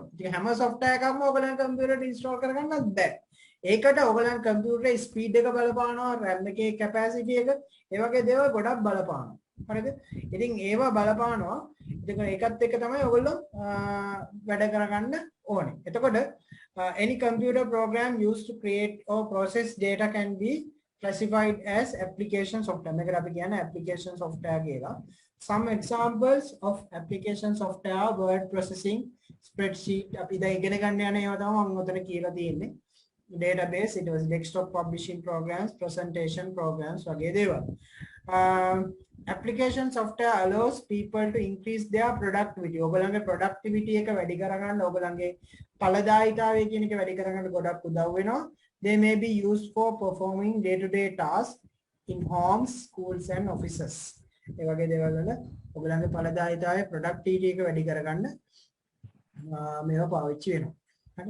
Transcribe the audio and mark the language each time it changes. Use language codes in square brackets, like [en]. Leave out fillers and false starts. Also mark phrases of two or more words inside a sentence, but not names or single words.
[si] ඉතින් හැම software එකක්ම ඔයගලගේ computer එකට install කරගන්නත් බෑ. ඒකට ඔයගලගේ [en] computer speed [si] එක බලපානවා, RAM එකේ capacity එක, ඒ වගේ දේවල් ගොඩක් බලපානවා. හරිද? ඉතින් ඒවා බලපානවා. ඉතින් ඒකත් එක්ක තමයි ඔයගොල්ලෝ වැඩ කරගන්න ඕනේ. [en] එතකොට any computer program used to create or process data can be classified as application software. [si] මේකට අපි කියන්නේ [en] application software [si] කියලා. [en] Some examples of application software are word processing, spreadsheet. [si] අපි දැන් ඉගෙන ගන්න යන ඒවා තමයි මම උතන කියලා තියෙන්නේ. [en] Database, it was desktop publishing programs, presentation programs [si] වගේ දේවල්. [en] Application software allows people to increase their productivity. [si] ඔයගලගේ productivity එක වැඩි කරගන්න ඔයගලගේ ඵලදායීතාවය කියන එක වැඩි කරගන්න ගොඩක් උදව් වෙනවා. [en] They may be used for performing day-to-day tasks in homes, schools and offices. [si] ඒ වගේ දේවල් වල ඔයගලගේ ඵලදායීතාවය productivity එක වැඩි කරගන්න මේවා පාවිච්චි වෙනවා. හරි?